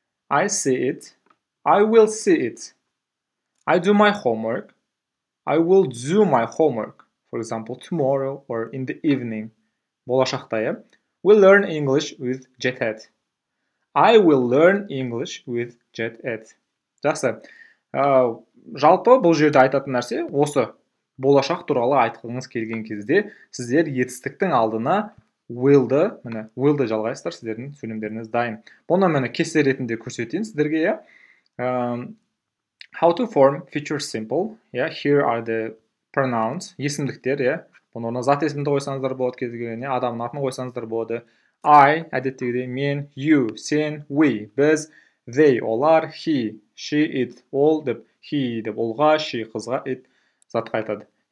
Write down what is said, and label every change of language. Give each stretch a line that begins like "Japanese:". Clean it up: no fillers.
English: I see it. I will see it. I do my homework. I will do my homework. For example, tomorrow or in the evening. Болашақта, We'll learn English with JetEd. I will learn English with JetEd.
Kazakh: Жақсы. Жалпы бұл жерде айтатын нәрсе осы. Болашақ туралы айтқыңыз келген кезде сіздер етістіктің алдына will'ды жалғайсыздар, сіздердің сөйлемдеріңіз дайын. Бұны кесте ретінде көрсетейін сіздерге.
English: How to form future simple. Here are the pronouns. Есімдіктер.
Kazakh: Бұны орнына зат есімді қойсаңыздар болады, кез келген, адамның атын қойсаңыздар болады. I, әдеттегідей, мен, you, сен, we, біз, they олар, he, she, it, ол деп, he деп олға, she қызға, it затқа айтады.